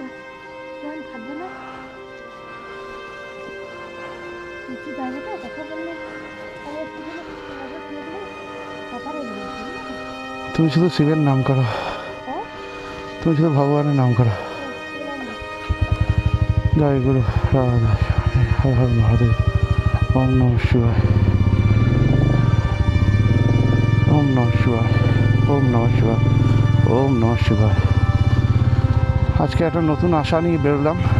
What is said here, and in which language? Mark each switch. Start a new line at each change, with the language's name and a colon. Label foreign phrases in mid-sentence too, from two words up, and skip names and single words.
Bangla: তুমি শুধু শিবের নাম করো, তুমি শুধু ভগবানের নাম করো। জয় গুরু রাধা, হর হর মহাদেব,
Sanskrit: ওম নমঃ শিবায়, ওম নমঃ শিবায়, ওম নমঃ শিবায়, ওম নমঃ শিবায়।
Bangla: আজকে একটা নতুন আশা নিয়ে বেরোলাম।